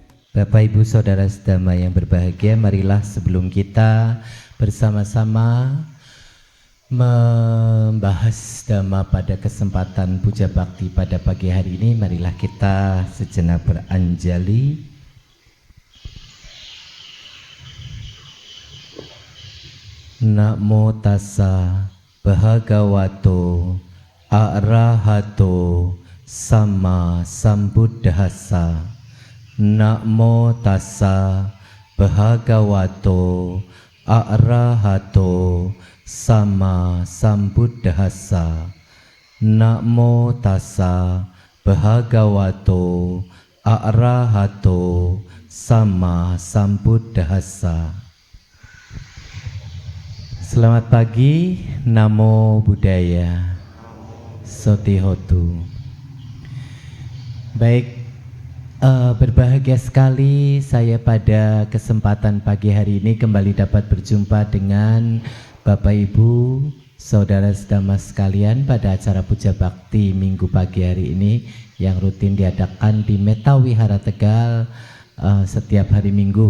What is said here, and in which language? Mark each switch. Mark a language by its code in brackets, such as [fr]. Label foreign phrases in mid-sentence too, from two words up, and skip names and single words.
[id] Bapak Ibu Saudara sedama yang berbahagia, marilah sebelum kita bersama-sama membahas Dhamma pada kesempatan Puja Bakti pada pagi hari ini, marilah kita sejenak beranjali. [pi] Namo tassa bhagavato arahato sama sambuddhassa. Namo tassa bhagavato arahato sama sambuddhassa. Namo tassa bhagavato arahato sama sambuddhassa. [id] Selamat pagi, [pi] Namo Buddhaya, Sotihotu. [id] Baik, berbahagia sekali saya pada kesempatan pagi hari ini kembali dapat berjumpa dengan Bapak Ibu, Saudara sedama sekalian pada acara Puja Bakti Minggu pagi hari ini yang rutin diadakan di Metta Wihara Tegal setiap hari Minggu.